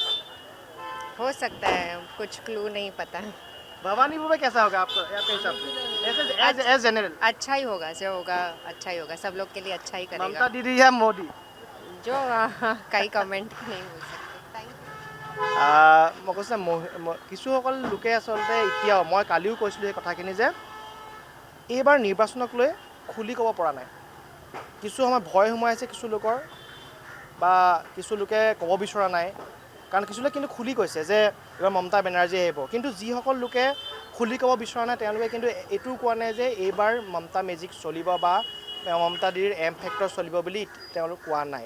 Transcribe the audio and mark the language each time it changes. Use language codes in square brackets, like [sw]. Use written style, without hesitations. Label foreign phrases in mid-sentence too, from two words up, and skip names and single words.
[hi] हो सकता है, कुछ क्लू नहीं पता। भवानीपुर में कैसा होगा आपके हिसाब से? [en] as general [hi] अच्छा ही होगा, जो होगा अच्छा ही होगा, सब लोग के लिए अच्छा ही ममता करेगा। दीदी या मोदी? जो कई कमेंट नहीं हो सकते। [en] thank you. [as] মই কৈছোঁ কিছুসকল লোকে আচলতে এতিয়াও, মই কালিও কৈছিলোঁ এই কথাখিনি যে এইবাৰ নিৰ্বাচনক লৈ খুলি ক'ব পৰা নাই। কিছু সময় ভয় সোমাই আছে কিছু লোকৰ, বা কিছু লোকে ক'ব বিচৰা নাই। কাৰণ কিছু লোকে কিন্তু খুলি কৈছে যে এইবাৰ মমতা বেনাৰ্জী আহিব, কিন্তু যিসকল লোকে খুলি ক'ব বিচৰা নাই তেওঁলোকে কিন্তু এইটোও কোৱা নাই যে এইবাৰ মমতা মেজিক চলিব বা মমতা দিদিৰ [en] M factor [as] চলিব বুলি তেওঁলোক কোৱা নাই।